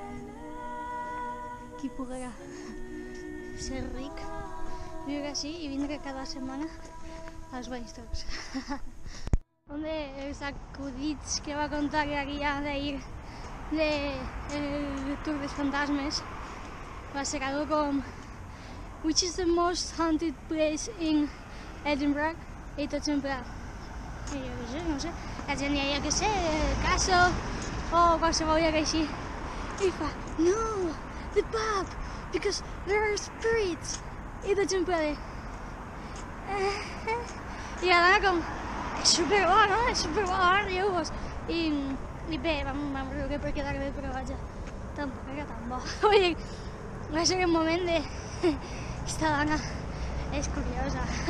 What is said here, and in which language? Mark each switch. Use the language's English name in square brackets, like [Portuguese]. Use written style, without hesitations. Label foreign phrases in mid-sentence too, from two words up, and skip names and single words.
[Catalan] Qui poguera ser ric, viure així i vindre cada setmana als banys turcs. Un dels acudits que va contar la guia d'ahir del Tour dels Fantasmes va ser algo com [English] which is the most haunted place in Edinburgh? [Catalan] I tots en pla. I jo no sé, la gent deia que sé, Castle o qualsevol lloc així. I fa, no, [English] the pub, because there are spirits. [Catalan] I tots en pla de... I ara com, és superbo, no? És superbo, riu-vos. I bé, vam riure per quedar bé, però vaja, tampoc era tan bo. Vull dir, va ser un moment de... Esta dona és curiosa.